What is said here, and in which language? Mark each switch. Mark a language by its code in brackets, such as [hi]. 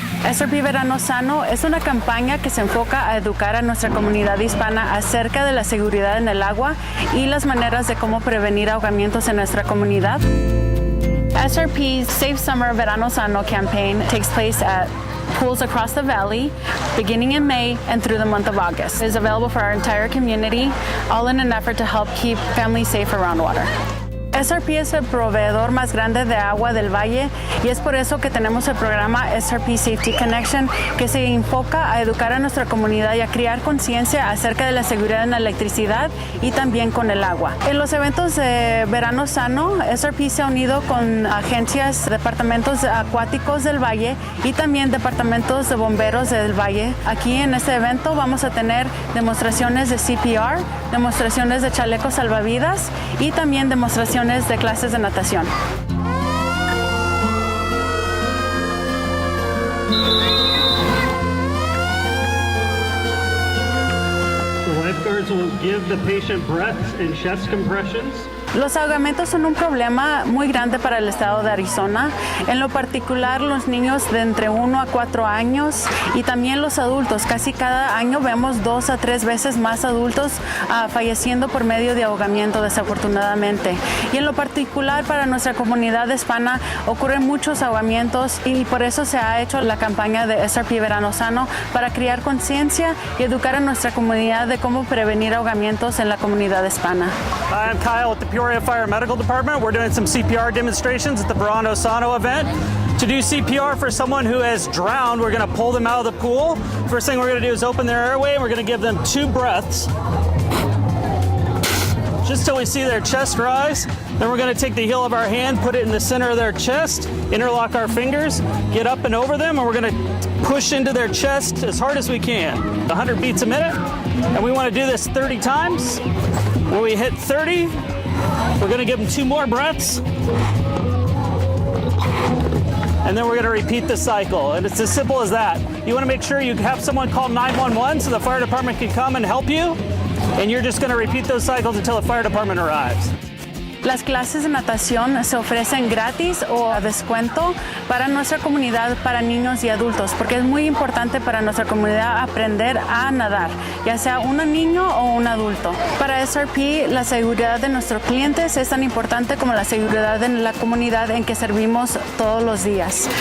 [es] SRP Verano Sano es una campaña que se enfoca a educar a nuestra comunidad hispana acerca de la seguridad en el agua y las maneras de cómo prevenir ahogamientos en nuestra comunidad. [en] SRP's Safe Summer Verano Sano campaign takes place at pools across the valley, beginning in May and through the month of August. It is available for our entire community, all in an effort to help keep families safe around water. [es] SRP es el proveedor más grande de agua del valle y es por eso que tenemos el programa SRP Safety Connection, que se enfoca a educar a nuestra comunidad y a crear conciencia acerca de la seguridad en la electricidad y también con el agua. En los eventos de Verano Sano, SRP se ha unido con agencias, departamentos acuáticos del valle y también departamentos de bomberos del valle. Aquí en este evento vamos a tener demostraciones de CPR, demostraciones de chalecos salvavidas y también demostraciones de clases de natación. [en] The lifeguards will give the patient breaths and chest compressions. [es] Los ahogamientos son un problema muy grande para el estado de Arizona, en lo particular los niños de entre 1 a 4 años y también los adultos. Casi cada año vemos 2 a 3 veces más adultos falleciendo por medio de ahogamiento, desafortunadamente. Y en lo particular para nuestra comunidad hispana ocurren muchos ahogamientos y por eso se ha hecho la campaña de SRP Verano Sano para crear conciencia y educar a nuestra comunidad de cómo prevenir ahogamientos en la comunidad hispana. [en] I'm Kyle with the Peoria Fire Medical Department. We're doing some CPR demonstrations at the Verano Sano event. To do CPR for someone who has drowned, we're going to pull them out of the pool. First thing we're going to do is open their airway, and we're going to give them 2 breaths, just till we see their chest rise. Then we're going to take the heel of our hand, put it in the center of their chest, interlock our fingers, get up and over them, and we're going to push into their chest as hard as we can. 100 beats a minute, and we want to do this 30 times. When we hit 30, we're going to give them 2 more breaths, and then we're going to repeat the cycle. And it's as simple as that. You want to make sure you have someone call 911 so the fire department can come and help you, and you're just going to repeat those cycles until the fire department arrives. [es] Las clases de natación se ofrecen gratis o a descuento para nuestra comunidad, para niños y adultos, porque es muy importante para nuestra comunidad aprender a nadar, ya sea un niño o un adulto. Para SRP, la seguridad de nuestros clientes es tan importante como la seguridad de la comunidad en que servimos todos los días.